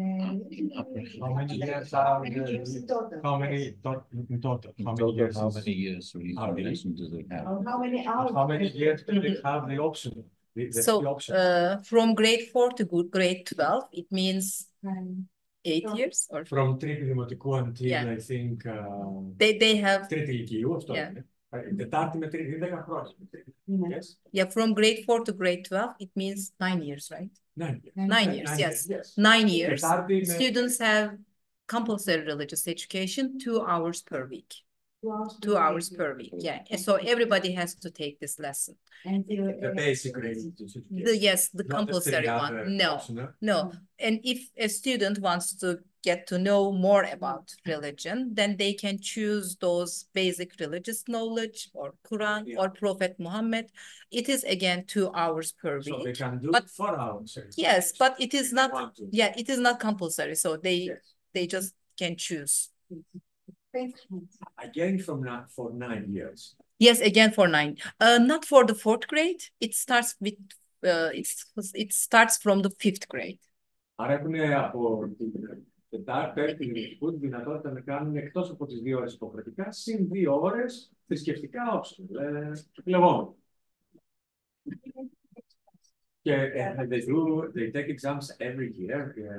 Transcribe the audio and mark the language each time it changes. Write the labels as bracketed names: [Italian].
[English] How many years are how many years do they have? How many years do they have the option? So from grade 4 to grade 12, it means 8 years? Or From [Greek] τρίτη δημοτικού [English] until I think they have [Greek] τρίτη ηλικίου, αυτό είναι. Τετάρτη με τρίτη, 10 χρόνια. [English] Yes? Yeah, from grade 4 to grade 12, it means 9 years, right? 9 years, yes. 9 years. Students have compulsory religious education 2 hours per week. 2 hours per week, yeah. And so everybody has to take this lesson. And The basic religious education. Yes, the compulsory one. No. And if a student wants to get to know more about religion, then they can choose those basic religious knowledge or Quran or Prophet Muhammad. It is again 2 hours per week. So they can do 4 hours. Yes, but it is not. Yeah, it is not compulsory. So they just can choose. Again for 9 years. Yes, again for 9. Not for the 4th grade. It starts with. It starts from the 5th grade. [Greek] Άρα έχουν από Τετάρτη, Πέμπτη, Δημοτικού τη δυνατότητα να κάνουν εκτός από τις 2 ώρες υποχρεωτικά, συν 2 ώρες θρησκευτικά optional, επιλεγόμενο. [English] Και they take exams every year.